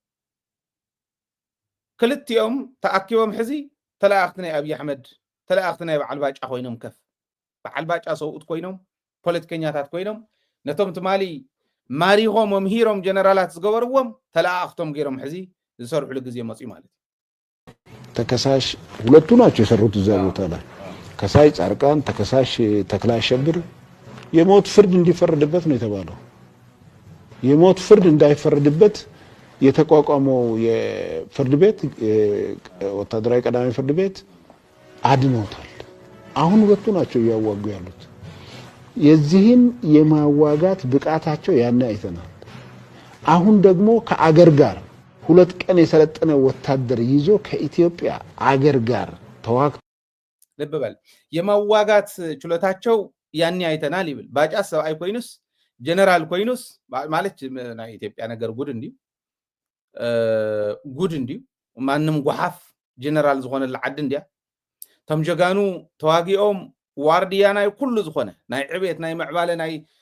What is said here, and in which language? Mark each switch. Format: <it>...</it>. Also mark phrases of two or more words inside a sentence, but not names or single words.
<ti>ክልቲኦም ተኣኪቦም ሕዚ ተላእኽቲ ናይ ኣብዪ ኣሕመድ ተላእኽቲ ናይ በዓል ባጫ ኮይኖም ከፍ በዓል ባጫ ሰብኡት ኮይኖም ፖለቲከኛታት ኮይኖም ነቶም ትማሊ ማሪኾም መምሂሮም ጀነራላት ዝገበርዎም ተላእኽቶም ገይሮም ሕዚ ዝሰርሑሉ ግዜ መፅኡ ማለት</ti> <am>ተከሳሽ ሁለቱ ናቸው የሰሩት እዛ ቦታ ላይ ከሳሽ ጻድቃን ተከሳሽ ተክለ አሸብር የሞት ፍርድ እንዲፈረድበት ነው የተባለው የሞት ፍርድ እንዳይፈረድበት የተቋቋመው የፍርድ ቤት ወታደራዊ ቀዳሚ ፍርድ ቤት አድኖታል አሁን ሁለቱ ናቸው ያዋጉ ያሉት የዚህን የማዋጋት ብቃታቸው ያነ አይተናል አሁን ደግሞ ከአገር ጋር ሁለት ቀን የሰለጠነ ወታደር ይዞ ከኢትዮጵያ አገር ጋር ተዋግ</am> <ti>ልብበል</ti> <am>የማዋጋት ችሎታቸው ያኔ አይተናል</am> <ti>ይብል ባጫ ሰብአይ ኮይኑስ ጀነራል ኮይኑስ ማለት ናይ ኢትዮጵያ ነገር ጉድ እንዲ ማንም ጎሓፍ ጀነራል ዝኾነ ለዓድ እንዲያ ተምጀጋኑ ተዋጊኦም ዋርዲያ ናይ ኩሉ ዝኾነ ናይ ዕቤት ናይ ምዕባለ ናይ</ti>